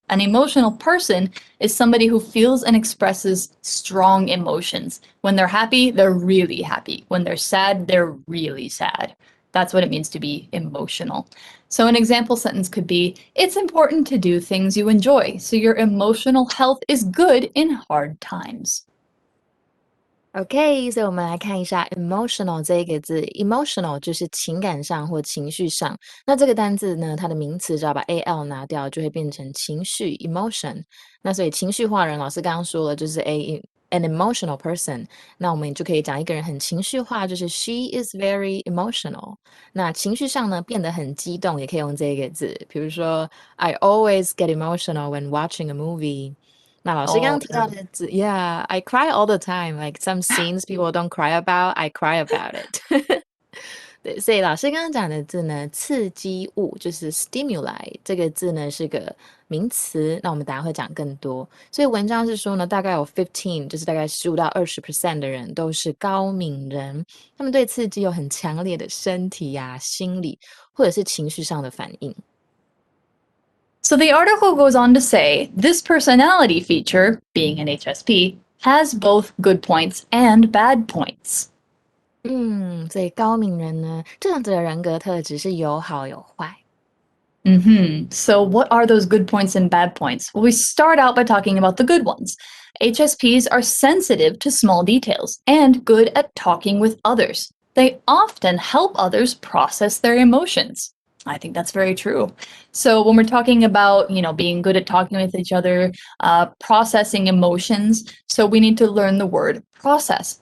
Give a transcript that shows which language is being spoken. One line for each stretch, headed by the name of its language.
English: An emotional person is somebody who feels and expresses strong emotions. When they're happy, they're really happy. When they're sad, they're really sad. That's what it means to be emotional. So an example sentence could be, it's important to do things you enjoy, so your emotional health is good in hard times.
Chinese: OK，所以我们来看一下 emotional 这一个字 ，emotional 就是情感上或情绪上。那这个单字呢，它的名词只要把 al 拿掉，就会变成情绪 emotion。那所以情绪化人，老师刚刚说了，就是 an emotional person。那我们就可以讲一个人很情绪化，就是
English: she is very emotional。
Chinese: 那情绪上呢，变得很激动，也可以用这个字，比如说
English: I always get emotional when watching a movie。
Chinese: 那老师刚刚提到的字
English: ，Yeah, I cry all the time. Like some scenes people don't cry about, I cry about it 。
Chinese: 对，所以老师刚刚讲的字呢，刺激物就是 stimuli 这个字呢是个名词，那我们等下会讲更多。所以文章是说呢，大概有15，就是大概15到20% 的人都是高敏人，他们对刺激有很强烈的身体啊、心理或者是情绪上的反应。
English: So the article goes on to say, this personality feature, being an HSP, has both good points and bad points.
Chinese: 所以高敏人呢，这样子的人格特质是有好有坏。
English: So what are those good points and bad points? Well, we start out by talking about the good ones. HSPs are sensitive to small details and good at talking with others. They often help others process their emotions. I think that's very true. So when we're talking about, being good at talking with each other, processing emotions, so we need to learn the word process.